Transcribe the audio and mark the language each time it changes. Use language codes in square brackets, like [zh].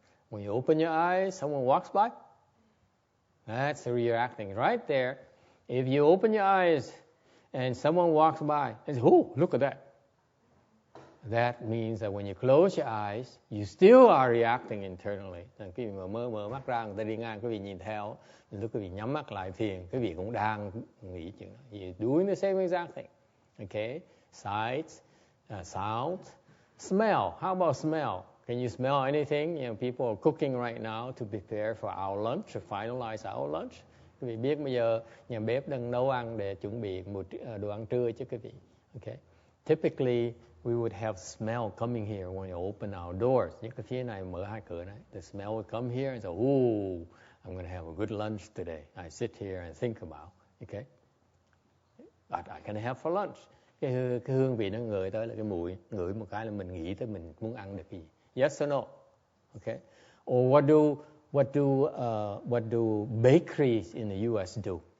[en] When you open your eyes, someone walks by. That's reacting right there. If you open your eyes and someone walks by and says, "Oh, look at that." That means that when you close your eyes, you still are reacting internally. [vi] Cái vị mà mở mắt ra, người ta đi ngang, cái vị nhìn theo. Lúc quý vị nhắm mắt lại thiền, quý vị cũng đang nghĩ chuyện đó. [en] You're doing the same exact thing. Okay? Sight, sound, smell. How about smell? Can you smell anything? You know, people are cooking right now to prepare for our lunch, to finalize our lunch. [vi] Quý vị biết bây giờ nhà bếp đang nấu ăn để chuẩn bị một đồ ăn trưa chứ quý vị. [en] Okay? Typically, we would have smell coming here when you open our doors. [vi] Những cái phía này mở hai cửa này. [en] The smell would come here and say, "Ooh, I'm going to have a good lunch today." I sit here and think about, okay? But I can have for lunch. [vi] Cái hương vị nó ngửi tới là cái mùi, ngửi một cái là mình nghĩ tới mình muốn ăn được gì. [en] Yes or no? Okay? Or what do bakeries in the US do?